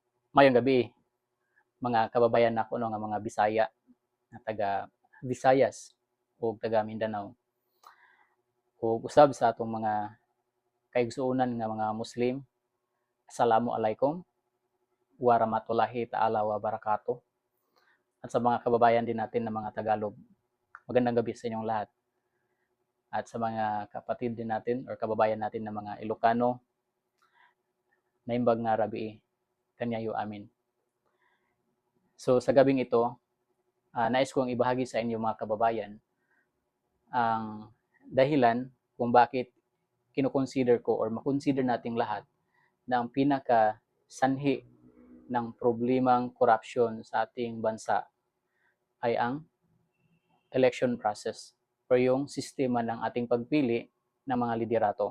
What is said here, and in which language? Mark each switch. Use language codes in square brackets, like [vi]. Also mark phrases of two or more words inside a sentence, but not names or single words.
[ceb] Mayong gabi, mga kababayan nako no nga mga Bisaya nga taga Visayas o taga Mindanao ug usab sa atong mga kaigsuonan nga mga Muslim. [ar] السلام عليكم ورحمة الله تعالى وبركاته. [tl] At sa mga kababayan din natin na mga Tagalog, magandang gabi sa inyong lahat. At sa mga kapatid din natin or kababayan natin na mga Ilocano, [ilo] naimbag nga rabi kanyayo amin. [tl] So sa gabing ito, nais kong ibahagi sa inyo mga kababayan ang dahilan kung bakit kino-consider ko or ma-consider nating lahat na ang pinaka sanhi ng problemang corruption sa ating bansa ay ang [en] election process [tl] o yung sistema ng ating pagpili ng mga liderato.